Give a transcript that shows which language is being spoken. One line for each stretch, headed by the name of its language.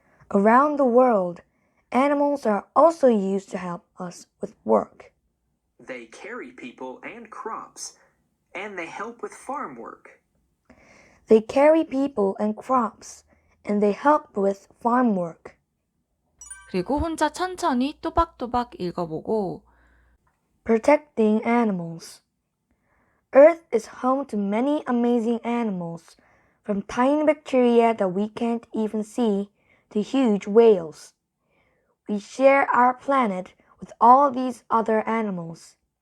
English: Around the world, animals are also used to help us with work. They carry people and crops, and they help with farm work. They carry people and crops, and they help with farm work.
Korean: 그리고 혼자 천천히 또박또박 읽어보고
English: Protecting animals. Earth is home to many amazing animals, from tiny bacteria that we can't even see to huge whales. We share our planet with all these other animals.